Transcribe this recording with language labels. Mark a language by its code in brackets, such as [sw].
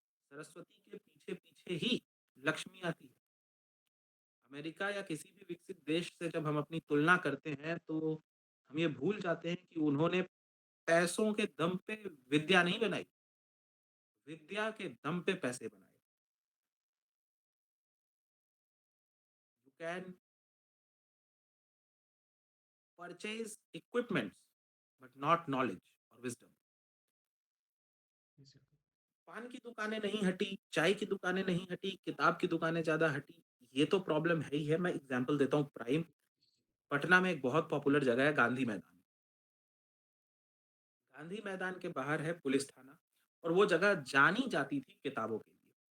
[hi] सरस्वती के पीछे-पीछे ही लक्ष्मी आती है। अमेरिका या किसी भी विकसित देश से जब हम अपनी तुलना करते हैं, तो हम ये भूल जाते हैं कि उन्होंने पैसों के दम पे विद्या नहीं बनाई, विद्या के दम पे पैसे बनाए। [en] You can purchase equipments, but not knowledge or wisdom. [hi] पान की दुकानें नहीं हटी, चाय की दुकानें नहीं हटी, किताब की दुकानें ज़्यादा हटी। ये तो प्रॉब्लम है ही है। मैं एग्ज़ाम्पल देता हूँ प्राइम, पटना में एक बहुत पॉपुलर जगह है गांधी मैदान। गांधी मैदान के बाहर है पुलिस थाना, और वो जगह जानी जाती थी किताबों के लिए।